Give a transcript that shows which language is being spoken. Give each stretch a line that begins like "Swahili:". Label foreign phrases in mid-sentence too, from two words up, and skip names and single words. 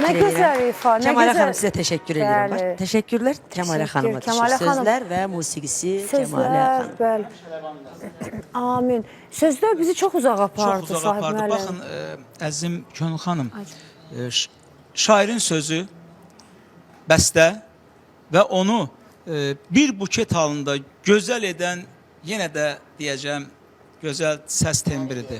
Turkish: Ne ederim. güzel ifa, ne Kemale güzel. Hanım size teşekkür ederim.
Azerbaijani: Bəli.
Turkish: Bak, teşekkürler Kemale Teşekkür, Hanım'a. Kemale Hanım. Sözler ve musikisi Kemale Sözler, Hanım.
Azerbaijani: bəli. Amin.
Turkish: Sözler bizi çok uzak apardı.
Azerbaijani: Çox uzaq Sahib apardı. müəllim. Baxın, əzizim Könül xanım, şairin sözü, bəstə və onu bir buket halında gözəl edən, yenə də deyəcəm, gözəl səs tembridir.